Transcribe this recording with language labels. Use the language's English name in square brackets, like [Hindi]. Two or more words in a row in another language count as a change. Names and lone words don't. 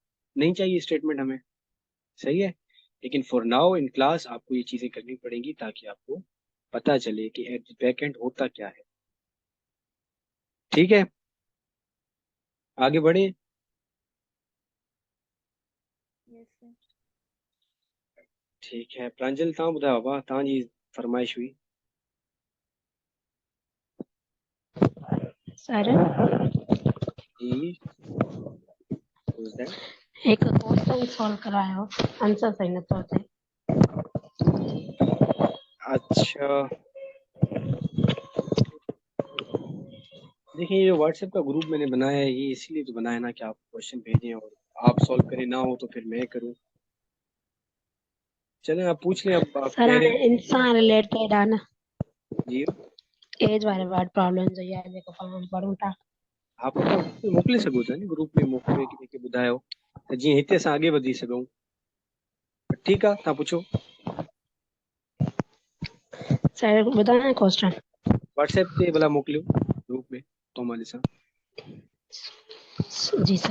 [Hindi] नहीं चाहिए स्टेटमेंट हमें, सही है। लेकिन [English] for now in class [Hindi] आपको ये चीजें करनी पड़ेंगी ताकि आपको पता चले कि [English] at the back end [Hindi] होता क्या है। ठीक है, आगे बढ़े। [English] yes sir. [Hindi] ठीक है प्रांजल, [Sindhi] तव्हां ॿुधायो बाबा, तव्हांजी फरमाइश हुई। [Hindi] सर जी, [English] who's that? [Sindhi] एक [English] question solve [Sindhi] करायो, आंसर सही नथो अचे। [Hindi] अच्छा, देखिए ये व्हाट्सएप का ग्रुप मैंने बनाया है ये इसीलिए तो बनाया ना कि आप क्वेश्चन भेजें और आप सॉल्व करें, ना हो तो फिर मैं करूं। चलें आप पूछ लें, अब आप सर कह रहे [Sindhi] हाणे [Hindi] हैं। [Sindhi] इंसान रिलेटेड आहे न, जी, एज वारे [English] word problem [Sindhi] जो आहे जेको पाण पढ़ूं था। आप अपना ग्रुप में मोकिले सघो था नी, ग्रुप में मोकिले कि जेके ॿुधायो त जीअं हिते असां अॻे वधी सघूं। ठीकु आहे, तव्हां पुछो। सर ॿुधायां क्वेश्चन? व्हाट्सएप ते भला मोकिलियो ग्रुप में, तो मां ॾिसां। जी सर।